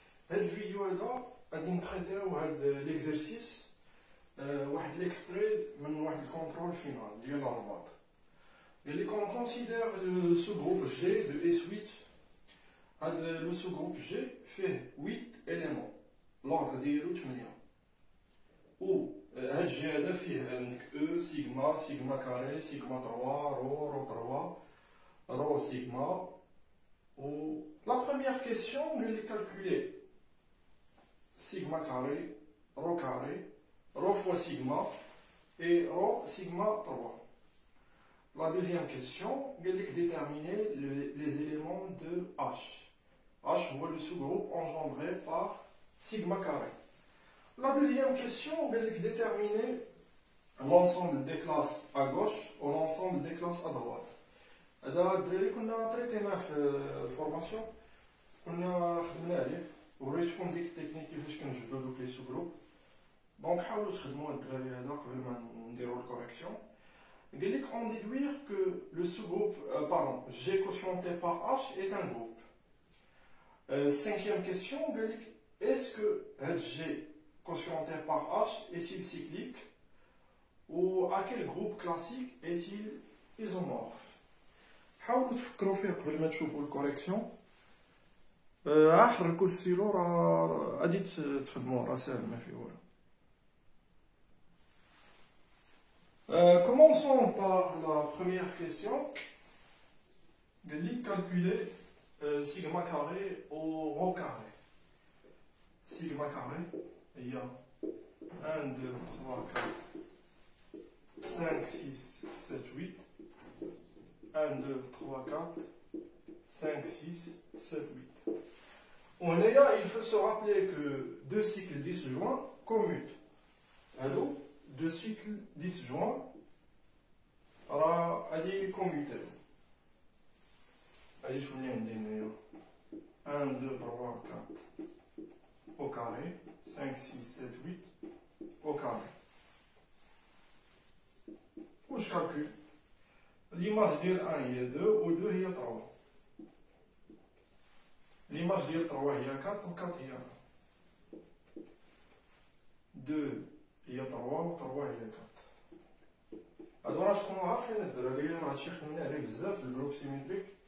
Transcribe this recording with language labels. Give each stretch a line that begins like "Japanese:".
Arabic: هذا الفيديو هذا غادي نتريتيو هذا ليكزرسيس واحد ليكستري من واحد الكونترول فينال ديال الرباط. قال لك
French: on considère le sous-groupe G de S8.
Arabic: هذا
French: لو sous-groupe G
Arabic: فيه
French: 8 éléments، l'ordre
Arabic: ديالو
French: 8.
Arabic: و هاد G هذا فيه عندك E سيغما سيغما كاري سيغما 3 رو 3 رو سيغما.
French: Ou la première question, on va calculer sigma carré, rho fois sigma et rho sigma 3. La deuxième question, on va déterminer les éléments de H. H est le sous-groupe engendré par sigma carré. La deuxième question, on va déterminer l'ensemble des classes à gauche ou l'ensemble des classes à droite.
Arabic: هذا الدراري كنا تريتيناه في الفورماسيون، كنا خدمنا عليه وريتكم ديك التكنيك كيفاش كنجبدو دوك لي سو جروب. دونك حاولوا تخدموا الدراري هذا قبل ما نديرو الكوريكسيون. قال لك
French: on déduire que le sous-groupe G quotienté par H est un groupe. Cinquième question,
Arabic: قال لك
French: est-ce que G quotienté par H est-il cyclique ou à quel groupe classique est-il isomorphe.
Arabic: حاولوا تفكروا فيه قبل ما تشوفوا الكوريكسيون. حركوا السيلو راه غادي تخدموا، راه ساهل ما فيه والو.
French: Commençons par la première question.
Arabic: قال لي
French: calculer sigma carré au rho carré. Sigma carré
Arabic: هي
French: 1 2 3 4 5 6 7 8. 1, 2, 3, 4, 5, 6, 7, 8. Il faut se rappeler que deux cycles disjoints commutent. Alors, deux cycles disjoints, allez commuter. Allez, je vous dis 1, 2, 3, 4 au carré, 5, 6, 7, 8 au carré. Où je calcule. L'image
Arabic: ديال
French: 1
Arabic: هي 2 و 2 هي
French: 3. l'image
Arabic: ديال
French: 3
Arabic: هي 4 و 4 هي
French: 1.
Arabic: 2 هي 3 و 3 هي 4. هادو راه تكونوا عارفين الدراري، راه هادشي خدمنا عليه بزاف في الجروب سيميتريك.